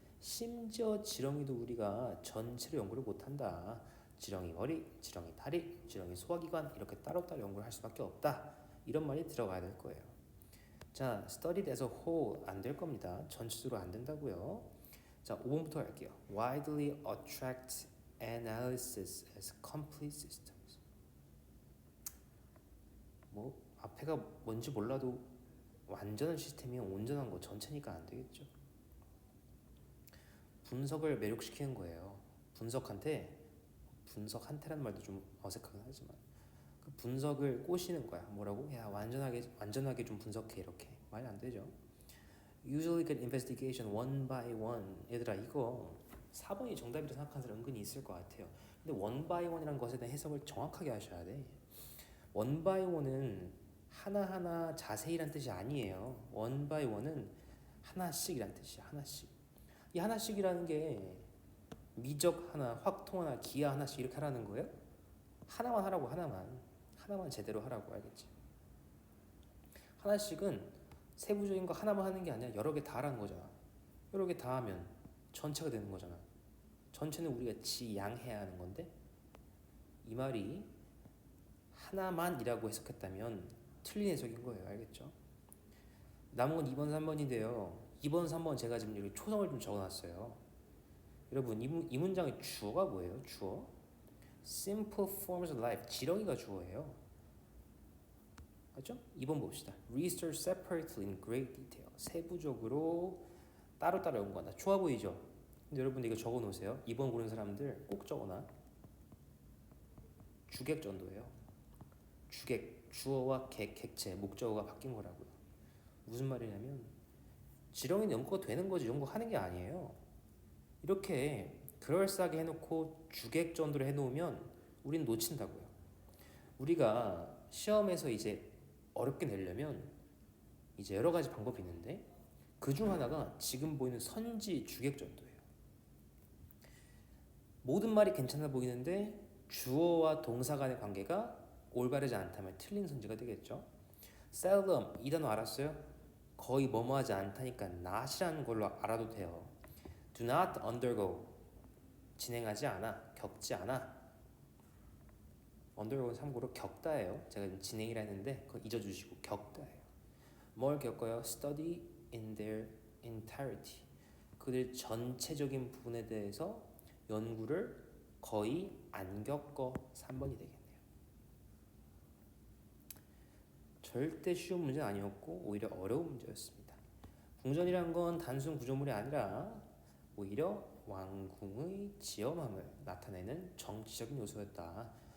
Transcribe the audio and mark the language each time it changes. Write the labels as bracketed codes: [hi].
[ko] 심지어 지렁이도 우리가 전체를 연구를 못한다. 지렁이 머리, 지렁이 다리, 지렁이 소화기관 이렇게 따로따로 연구를 할 수밖에 없다. 이런 말이 들어가야 될 거예요. 자, [en] studied as a whole [ko] 안 될 겁니다. 전체적으로 안 된다고요. 자, 5번부터 할게요. [en] widely attract analysis as complete systems. [ko] 뭐 앞에가 뭔지 몰라도 완전한 시스템이 온전한 거 전체니까 안 되겠죠. 분석을 매력시키는 거예요. 분석한테라는 말도 좀 어색하긴 하지만 그 분석을 꼬시는 거야. 뭐라고? 야, 완전하게 좀 분석해. 이렇게 말이 안 되죠. [en] Usually get investigation one by one. [ko] 얘들아, 이거 4번이 정답이라 생각하는 사람 은근히 있을 것 같아요. 근데 [en] one by one [ko] 이라는 것에 대한 해석을 정확하게 하셔야 돼. one by one은 하나하나 자세히란 뜻이 아니에요. [en] one by one [ko] 은 하나씩이란 뜻이야. 하나씩. 이 하나씩이라는 게 미적 하나, 확통 하나, 기하 하나씩 이렇게 하라는 거예요? 하나만 하라고. 하나만 제대로 하라고. 알겠지? 하나씩은 세부적인 거 하나만 하는 게 아니라 여러 개 다 하라는 거잖아. 여러 개 다 하면 전체가 되는 거잖아. 전체는 우리가 지양해야 하는 건데 이 말이 하나만이라고 해석했다면 틀린 해석인 거예요. 알겠죠? 남은 건 2번, 3번인데요. 2번, 3번 제가 지금 여기 초성을 좀 적어놨어요. 여러분, 이 문장의 주어가 뭐예요? 주어? [en] Simple forms of life. [ko] 지렁이가 주어예요. 맞죠? 2번 봅시다. [en] Research separately in great detail. [ko] 세부적으로 따로따로 연구한다. 좋아 보이죠? 근데 여러분 이거 적어놓으세요. 2번 고른 사람들 꼭 적어놔. 주객전도예요. 주객, 주어와 객체, 목적어가 바뀐 거라고요. 무슨 말이냐면 지렁이는 연구가 되는 거지 연구하는 게 아니에요. 이렇게 그럴싸하게 해놓고 주객전도를 해놓으면 우리는 놓친다고요. 우리가 시험에서 이제 어렵게 내려면 이제 여러 가지 방법이 있는데 그 중 하나가 지금 보이는 선지 주객전도예요. 모든 말이 괜찮아 보이는데 주어와 동사 간의 관계가 올바르지 않다면 틀린 선지가 되겠죠. seldom 이 단어 알았어요? 거의 뭐뭐하지 않다니까 not이라는 걸로 알아도 돼요. [en] do not undergo [ko] 진행하지 않아, 겪지 않아. undergo는 참고로 겪다예요. 제가 진행이라 했는데 그거 잊어주시고 겪다예요. 뭘 겪어요? [en] study in their entirety. [ko] 그들 전체적인 부분에 대해서 연구를 거의 안 겪어. 3번이 되겠네요. 절대 쉬운 문제는 아니었고 오히려 어려운 문제였습니다. 궁전이란 건 단순 구조물이 아니라 오히려 왕궁의 지엄함을 나타내는 정치적인 요소였다.